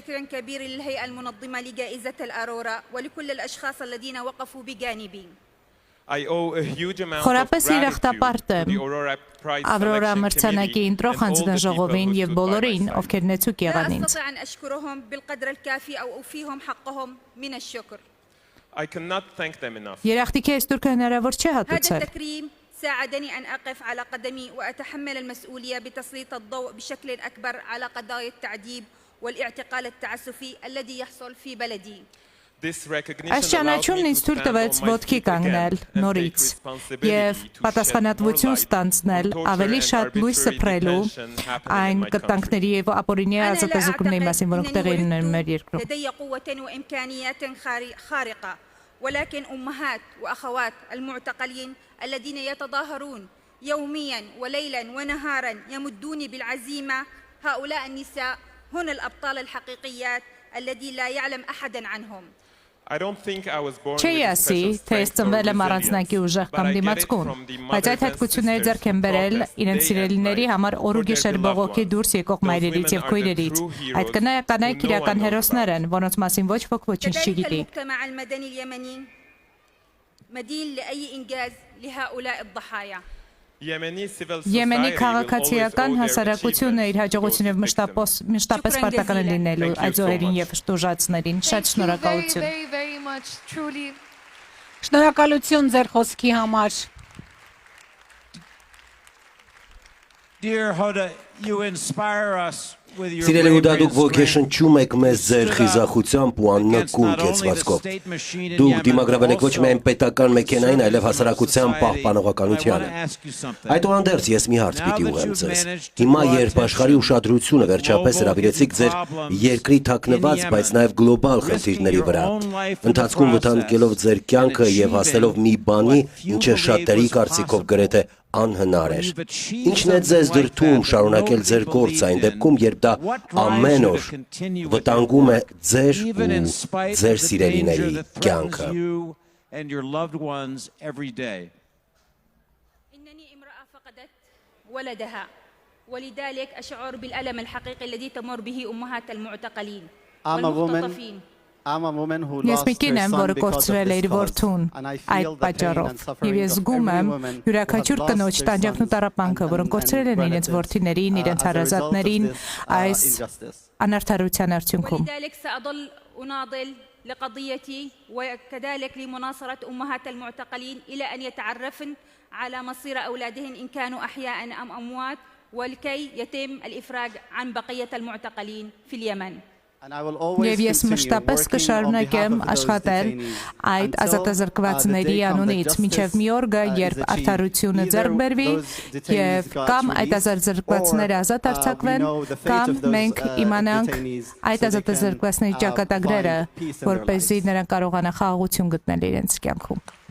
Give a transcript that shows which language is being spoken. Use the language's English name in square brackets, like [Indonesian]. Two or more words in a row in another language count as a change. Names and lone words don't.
[Armenian] Խորապես երախտապարտ եմ Ավրորա մրցանակի ընտրող հանձնաժողովին եւ բոլորին, ովքեր նեցուկ եղան ինձ։ Երախտիկի այս տուրքը հնարավոր չէ հատուցել։ [Arabic] ساعدني أن أقف على قدمي وأتحمل المسؤولية بتسليط الضوء بشكل أكبر على قضايا التعذيب والاعتقال التعسفي الذي يحصل في بلدي. [Armenian] Այս ճանաչումն ինձ թույլ տվեց ոտքի կանգնել նորից եւ պատասխանատվություն ստանձնել ավելի շատ լույս սփռելու այն կտանքների եւ ապօրինի ազատազրկումների մասին, որոնք տեղի ունեն մեր երկրում։ [Arabic] ولكن أمهات وأخوات المعتقلين الذين يتظاهرون يوميا وليلا ونهارا يمدوني بالعزيمة هؤلاء النساء هن الأبطال الحقيقيات الذي لا يعلم أحدا عنهم. [Armenian] Չի ասի, թե ես ծնվել եմ առանձնակի ուժեղ կամ դիմացկուն, բայց այդ հատկությունները ձեռք են բերել իրենց սիրելիների համար օր ու գիշեր բողոքի դուրս եկող մայրերից եւ քույրերից։ Այդ կանայք իրական հերոսներ են, որոնց մասին ոչ ոք ոչինչ չի գիտի։ Եմենի քաղաքացիական հասարակությունը իր հաջողությունով մշտապես պարտական է լինելու այդ զոհերին եւ շտուժածներին։ Շատ շնորհակալություն։ Շնորհակալություն ձեր խոսքի համար։ [English] Dear Hoda, you inspire us. [Armenian] Սիրելի Հուդա, դուք ոգեշնչում եք մեզ ձեր խիզախությամբ ու աննկուն կեցվածքով։ Դուք դիմագրավել եք ոչ միայն պետական մեքենային, այլև հասարակության պահպանողականությանը։ Այդուհանդերձ ես մի հարց պիտի ուղղեմ ձեզ։ Հիմա երբ աշխարհի ուշադրությունը վերջապես հրավիրեցիք ձեր երկրի թաքնված, բայց նաև գլոբալ խնդիրների վրա, ընթացքում վտանգելով ձեր կյանքը եւ հասնելով մի բանի, ինչը շատերի կարծիքով գրեթե անհնար էր։ Ինչն է ձեզ դրդում շարունակել ձեր գործը այն դեպքում, երբ դա ամեն օր վտանգում է ձեր ու ձեր սիրելիների կյանքը։ [Arabic] ولذلك أشعر بالألم الحقيقي الذي تمر به أمهات المعتقلين [Armenian] Ես մի կին եմ, որը կորցրել է իր որդուն այդ պատճառով, եւ ես զգում եմ յուրաքանչյուր կնոջ տանջանքն ու տառապանքը, որոնք կորցրել են իրենց որդիներին, իրենց հարազատներին այս անարդարության արդյունքում։ [Arabic] لقضيتي وكذلك لمناصرة أمهات المعتقلين إلى أن يتعرفن على مصير أولادهن إن كانوا أحياء أم أموات ولكي يتم الإفراج عن بقية المعتقلين في اليمن. [Armenian] Եվ ես մշտապես կշարունակեմ աշխատել այդ ազատազրկվածների անունից մինչև մի օր գա, երբ արդարությունը ձեռք բերվի եւ կամ այդ ազատազրկվածները ազատ արձակվեն, կամ մենք իմանանք այդ ազատազրկվածների ճակատագրերը, որպեսզի նրանք կարողանան խաղաղություն գտնել իրենց կյանքում։